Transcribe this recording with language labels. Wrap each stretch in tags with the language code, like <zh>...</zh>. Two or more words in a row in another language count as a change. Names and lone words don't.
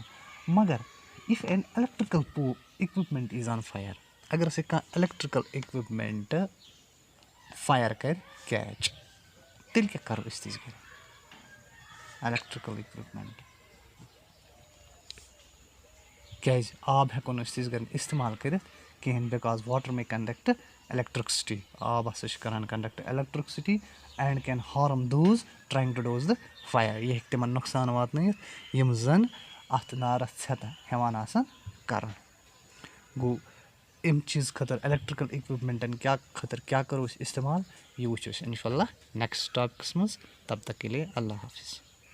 <ks>مگر</ks> <en>if an electrical equipment is on fire,</en> <ks>اگر ہسا کانٛہہ</ks> <en>electrical equipment</en> <ks>فایر کرِ کیچ, تیٚلہِ کیٛاہ کرو أسۍ تِژھ گرِ</ks> <en>electrical equipment,</en> <ks>کیازِ آب ہٮ۪کو نہٕ أسۍ تِژھ گرِ استعمال کٔرِتھ کِہینۍ,</ks> <en>because water may conduct electricity. آب ہسا چھِ کران conduct electricity and can harm those trying to douse the fire.</en> <ks>یہِ ہیٚکہِ تِمن نۄقصان واتنٲیِتھ یِم زن اتھ نارس ژھٮ۪تہٕ ہٮ۪وان آسن کرُن. گوٚو اَمہِ چیٖزٕ خٲطرٕ الیکٹرکل اِکوپمنٹن خٲطرٕ کیٛاہ کرو أسۍ استعمال, یہِ وٕچھو أسۍ انشاء اللہ</ks> <en>next topics</en> <ks>منٛز.</ks> <ur>تب تک کے لیے اللہ حافظ.</ur>